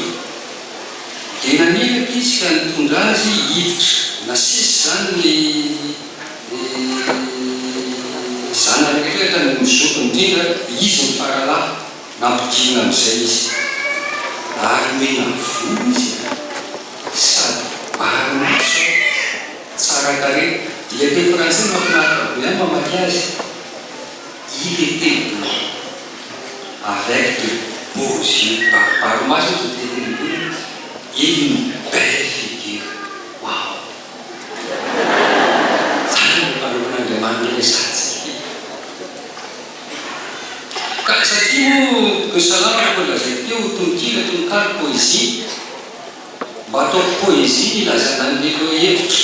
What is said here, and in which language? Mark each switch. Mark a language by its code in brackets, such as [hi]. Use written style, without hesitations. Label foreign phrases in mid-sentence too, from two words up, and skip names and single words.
[mg] Dia naniraka izy ka nitondra azy hiditra nasisy zany ny zanany rehetra ny mizoko indrindra izy ny faralahy nampidina amin'izay izy. Ary mena volo izy sady bary maso tsara tarehy. Dia teny frantsay mahafinaritra be ihany mamaky azy. [fr] Il était blanc avec de beaux yeux, [mg] bary maso izy teny bolo [fr] et une belle figure. Wow! [mg] Zany no mpanoron'Andriamanitra ilay satsika. Ka satria moa ny salamo rehefa lazaiko teo tononkira, tononkalo, poezie, mba atao poezie ilazana an'ilay hevitra.